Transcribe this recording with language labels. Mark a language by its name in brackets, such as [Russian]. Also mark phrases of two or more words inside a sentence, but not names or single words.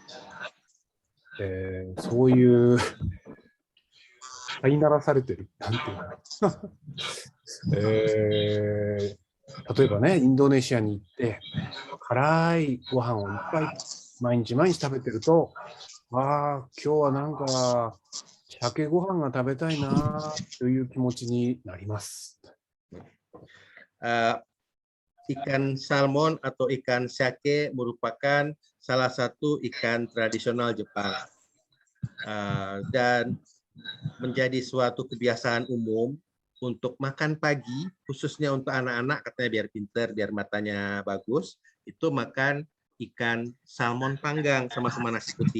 [Japanese] そういう飼いならされてる、なんていうか例えばね、インドネシアに行って辛いご飯をいっぱい毎日食べてると、今日はなんか鮭ご飯が食べたいなという気持ちになります。 [Indonesian] Ikan salmon atau ikan sake merupakan salah satu ikan tradisional Jepang dan menjadi suatu kebiasaan umum untuk makan pagi, khususnya untuk anak-anak, katanya biar pinter, biar matanya bagus, itu makan ikan salmon panggang sama-sama nasi putih.